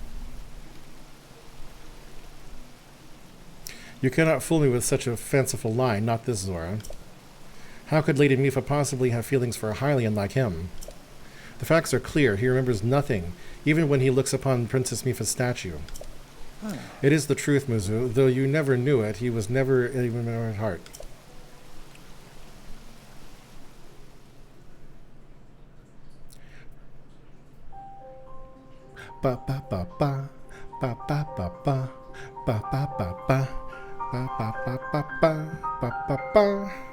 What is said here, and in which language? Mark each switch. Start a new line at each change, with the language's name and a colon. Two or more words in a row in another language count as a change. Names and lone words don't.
English: You cannot fool me with such a fanciful lie, not this, Zora. How could Lady Mipha possibly have feelings for a Hylian like him? The facts are clear. He remembers nothing, even when he looks upon Princess Mipha's statue. It is the truth, Muzu. Though you never knew it, he was never even at heart. Ba ba ba ba ba ba ba ba ba ba ba ba ba ba ba ba ba ba ba.